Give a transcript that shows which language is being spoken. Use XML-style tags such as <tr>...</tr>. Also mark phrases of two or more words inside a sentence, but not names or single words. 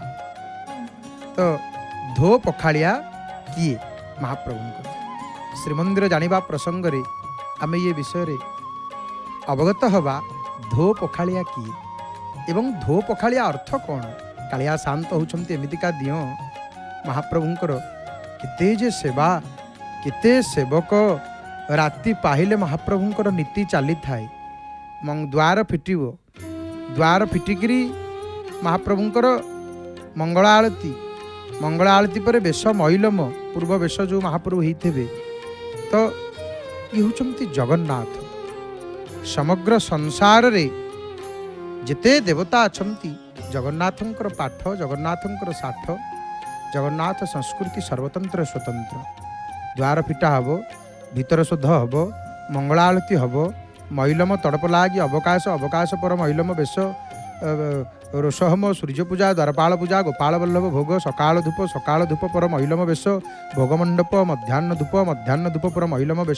<or>ତ ଧୋ ପଖାଡ଼ିଆ କିଏ ମହାପ୍ରଭୁ ଶ୍ରୀମନ୍ଦିର ଜାଣିବା ପ୍ରସଙ୍ଗ ରେ ଆମେ ଏ ବିଷୟ ରେ ଅବଗତ ହେବା। ଧୋ ପଖାଡ଼ିଆ କିଏ ଏବଂ ଧୋ ପଖାଡ଼ିଆ ଅର୍ଥ କଣ? କାଳିଆ ଶାନ୍ତ ହେଉଛନ୍ତି ଏମିତିକା ଦିଅ ମହାପ୍ରଭୁଙ୍କର କେତେ ଯେ ସେବା, କେତେ ସେବକ ରାତି ପାହିଲେ ମହାପ୍ରଭୁଙ୍କର ନୀତି ଚାଲି ଥାଏ। ଦ୍ୱାର ଫିଟିବ, ଦ୍ୱାର ଫିଟିକରି ମହାପ୍ରଭୁଙ୍କର ମଙ୍ଗଳା ଆଳତି, ମଙ୍ଗଳା ଆଳତି ପର ବେଶ ମଇଲମ ପୂର୍ବ ବେଶ ଯୋ ମହାପ୍ରଭୁ ହୋଇଥିବେ। ତ ଏ ହେଉଛନ୍ତି ଜଗନ୍ନାଥ। ସମଗ୍ର ସଂସାର ରେ ଯେତେ ଦେବତା ଅଛନ୍ତି ଜଗନ୍ନାଥଙ୍କର ପାଠ, ଜଗନ୍ନାଥଙ୍କର ସାଠ, ଜଗନ୍ନାଥ ସଂସ୍କୃତି ସର୍ବତନ୍ତ୍ର ସ୍ୱତନ୍ତ୍ର। ଦ୍ୱାର ଫିଟା ହେବ, ଭିତର ଶୁଦ୍ଧ ହେବ, ମଙ୍ଗଳା ଆଳତି ହେବ, ମଇଲମ ତଡ଼ପ ଲାଗି ଅବକାଶ, ଅବକାଶ ପର ମଇଲମ ବେଶ ରୋଷହୋମ ସୂର୍ଯ୍ୟ ପୂଜା, ଦ୍ୱାରପାଳ ପୂଜା, ଗୋପାଳ ବଲ୍ଲଭ ଭୋଗ, ସକାଳ ଧୂପ, ସକାଳ ଧୂପ ପର ମଇଲମ ବେଶ, ଭୋଗମଣ୍ଡପ, ମଧ୍ୟାହ୍ନ ଧୂପ, ମଧ୍ୟାହ୍ନ ଧୂପ ପର ମଇଲମ ବେଶ।</or>